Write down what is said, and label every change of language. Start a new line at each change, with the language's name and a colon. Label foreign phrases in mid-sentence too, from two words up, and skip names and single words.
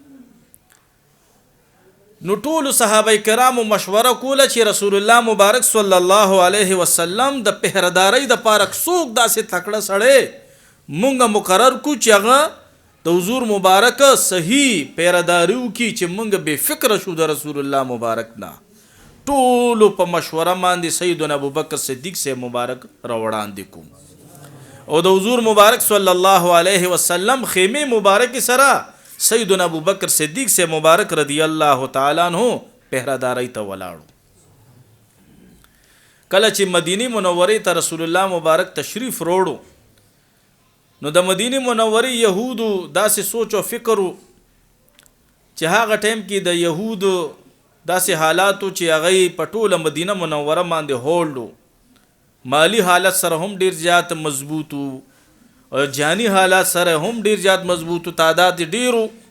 Pashto: نو ټولو صحابه کرامو مشوره کوله چې رسول الله مبارک صلی الله علیه وسلم د پهردارۍ د پاره څوک داسې تکړه سړی مونږ مقرر کو چې هغه د حضور مبارک صحیح پیرداری وکړي چې مونږ بې فکره شو د رسول الله مبارک نه. ټولو په مشوره باندې سیدنا ابوبکر صدیق سے مبارک راوړاندې کوم او د حضور مبارک صلی الله علیه وسلم خیمه مبارک سره سیدنا ابوبکر صدیق سے مبارک رضی الله تعالی عنہ پهراداری ته ولاړو. کله چې مدینه منوره ته رسول الله مبارک تشریف وروړو نو د مدینه منوره يهودو داسې سوچ او فکر چې هغه ټیم کې د يهودو داسې حالاتو چې هغه په ټوله مدینه منوره باندې هولډو، مالی حالت سره هم ډیر زیات مضبوطو او جانی حالات سره هم ډیر زیات مضبوطو، تعداد ډیرو.